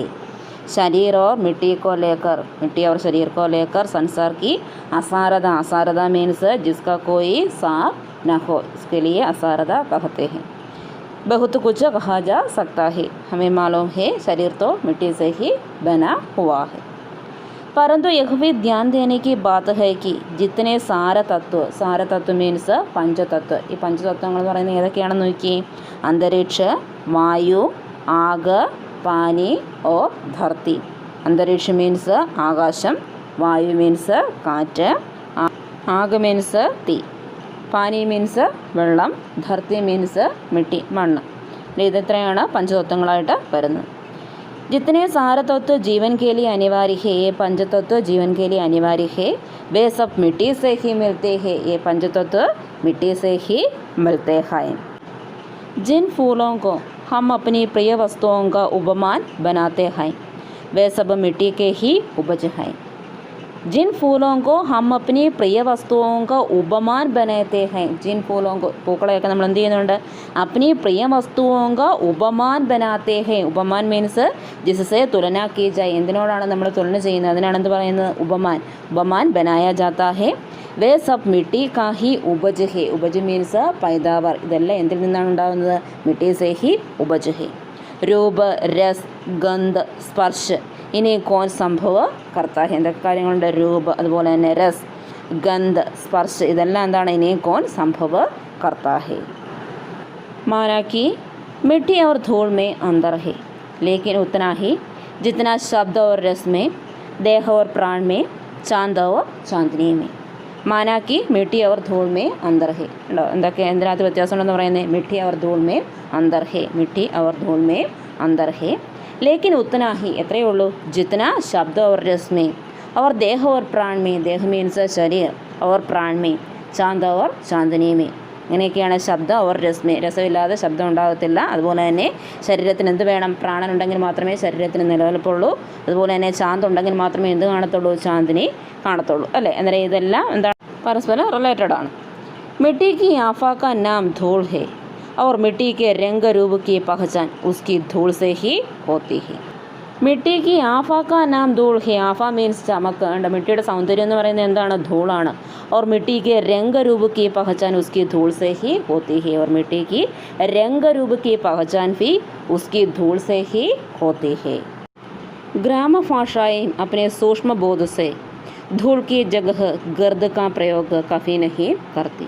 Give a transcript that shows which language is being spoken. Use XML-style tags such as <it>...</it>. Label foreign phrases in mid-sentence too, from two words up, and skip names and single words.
<hi>शरीर और मिट्टी को लेकर, मिट्टी और शरीर को लेकर संसार की असारता मीन्स जिसका कोई सार न हो, इसके लिए असारता कहते हैं। बहुत कुछ कहा जा सकता है। हमें मालूम है शरीर तो मिट्टी से ही बना हुआ है, परंतु यह भी ध्यान देने की बात है कि जितने सार तत्व मीन्स पंचतत्व,</hi> <ml>ഈ പഞ്ചതത്വങ്ങൾ എന്ന് പറയുന്നത് ഏതൊക്കെയാണെന്ന് നോക്കി.</ml> <hi>अंतरिक्ष, वायु, आग, पानी और धरती.</hi> <ml>അന്തരീക്ഷം മീൻസ് ആകാശം, വായു മീൻസ് കാറ്റ്, ആഗ് മീൻസ് തീ, പാനി മീൻസ് വെള്ളം, ധർത്തി മീൻസ് മിട്ടി മണ്ണ്. ഇത്രയാണ് പഞ്ചതത്വങ്ങളായിട്ട് വരുന്നത്.</ml> <hi>जितने सारे तत्व जीवन के लिए अनिवार्य है, ये पंचतत्व जीवन के लिए अनिवार्य है, वे सब मिट्टी से ही मिलते हैं। ये पंचतत्व मिट्टी से ही मिलते हैं। जिन फूलों को हम अपनी प्रिय वस्तुओं का उपमान बनाते हैं, वे सब मिट्टी के ही उपज हैं। जिन फूलों को हम अपनी प्रिय वस्तुओं का उपमान बनाते हैं, जिन फूलों को</hi> <ml>പൂക്കളെയൊക്കെ നമ്മൾ എന്ത് ചെയ്യുന്നുണ്ട്,</ml> <hi>अपनी प्रिय वस्तुओं का उपमान बनाते हैं. उपमान मीन्स जिससे तुलना की जाए.</hi> <ml>എന്തിനോടാണ് നമ്മൾ തുലന ചെയ്യുന്നത്, അതിനാണ് എന്ത് പറയുന്നത്, ഉപമാൻ.</ml> <hi>ഉപമാൻ बनाया जाता है. वे सब मिट्टी का ही उपज है. उपज മീൻസ് पैदावार.</hi> <ml>ഇതെല്ലാം എന്തിൽ നിന്നാണ് ഉണ്ടാകുന്നത്,</ml> <hi>മിट्टी से ही उपज है. रूप, रस, गंध, स्पर्श इन्हें कौन संभव करता है.</hi> <ml>എന്തൊക്കെ കാര്യങ്ങളുണ്ട്, രൂപ, അതുപോലെ തന്നെ രസ്,</ml> <hi>गंध, स्पर्श</hi> <ml>ഇതെല്ലാം എന്താണ്,</ml> <hi>इन्हें कौन संभव करता है. माना कि मिट्टी और धूल में अंतर है, लेकिन उतना ही जितना शब्द और रस में, देह और प्राण में, चांद और चांदनी में. माना कि मिट्टी और धूल में अंतर है.</hi> <ml>എന്തൊക്കെ എന്തിനകത്ത് വ്യത്യാസമുണ്ടെന്ന് പറയുന്നത്,</ml> <hi>मिट्टी और धूल में अंतर है, मिट्टी और धूल में अंतर है, लेकिन उतना ही</hi> <ml>എത്രയേ ഉള്ളൂ,</ml> <hi>जितना शब्द और रस में, और देह और प्राण में, देह मीन्स शरीर, और प्राण में, चांद और चांदनी में.</hi> <ml>ഇങ്ങനെയൊക്കെയാണ്</ml> <hi>शब्द और रसमें.</hi> <ml>രസമില്ലാതെ ശബ്ദം ഉണ്ടാകത്തില്ല. അതുപോലെ തന്നെ ശരീരത്തിന് എന്ത് വേണം, പ്രാണൻ ഉണ്ടെങ്കിൽ മാത്രമേ ശരീരത്തിന് നിലനിൽപ്പുള്ളൂ. അതുപോലെ തന്നെ ചാന്ത് ഉണ്ടെങ്കിൽ മാത്രമേ എന്ത് കാണത്തുള്ളൂ, ചാന്ദിനി കാണത്തുള്ളൂ, അല്ലേ. അന്നേരം ഇതെല്ലാം എന്താണ്, പരസ്പരം റിലേറ്റഡ് ആണ്.</ml> <hi>मिट्टी की आफा का नाम धूल है और मिट्टी के रंग रूप की पहचान उसकी धूल से ही होती है. മിട്ടി की ആഫ का नाम धूल है. आफा मीन्स चमक.</hi> <ml>മിട്ടിയുടെ സൗന്ദര്യം എന്ന് പറയുന്നത് എന്താണ്, ധൂളാണ്.</ml> <hi>और मिट्टी के रंग रूप की पहचान उसकी धूल से ही होती है. और मिट्टी की रंग रूप की पहचान भी उसकी धूल से ही होती है. ग्राम भाषाएं अपने सूक्ष्म बोध से धूल की जगह गर्द का प्रयोग कभी नहीं करती.</hi>